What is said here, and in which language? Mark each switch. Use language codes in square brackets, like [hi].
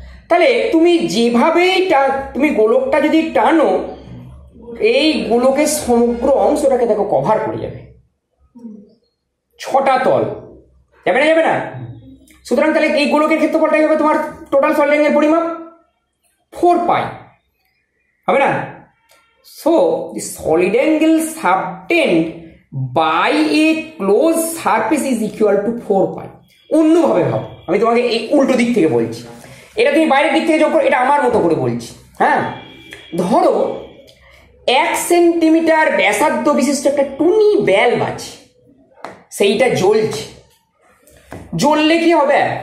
[bn] তাহলে তুমি যেভাবেই তুমি গোলকটা যদি টানো, এই গোলকের সমগ্র অংশটাকে দেখো কভার করে যাবে 6টা তল, যাবে না? সুতরাং তাহলে এই গোলকের ক্ষেত্রফলটাই হবে তোমার টোটাল সলিড অ্যাঙ্গেল পরিমাপ 4π। হবে না? [en] So the solid angle subtend by a closed surface is equal to 4 pi. [bn] অন্যভাবে ভাবো, আমি তোমাকে এই উল্টো দিক থেকে বলছি, এটা তুমি বাইরের দিক থেকে যোগ করো, এটা আমার মতো করে বলছি। হ্যাঁ, ধরো 1 সেন্টিমিটার ব্যাসার্ধ বিশিষ্ট একটা টুনি বাল্ব আছে, সেইটা জ্বলছে। জ্বললে কি হবে?